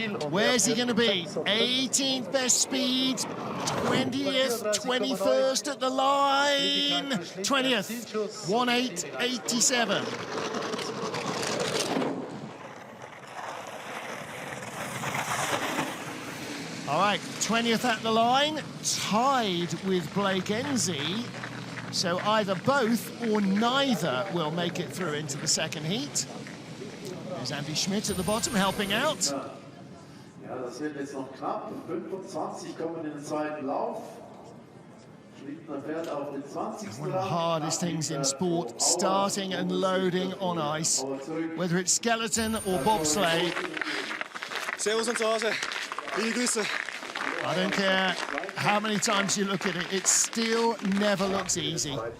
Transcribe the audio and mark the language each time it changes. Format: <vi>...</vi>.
<en>Where's he going to be? 18th best speed, 20th, 21st at the line, 20th, 1:8.87. All right, 20th at the line, tied with Blake Enzi. So either both or neither will make it through into the second heat. There's Andy Schmidt at the bottom helping out.</en> <de>Ja, das wird jetzt noch knapp. 25 kommen in den zweiten Lauf. Schlittner fährt auf den 20.</de> <en>One of the hardest things in sport, starting and loading on ice, whether it's skeleton or bobsleigh.</en> <de>Servus und zu Hause. Liebe Grüße.</de> <en>I don't care how many times you look at it, it still never looks easy.</en>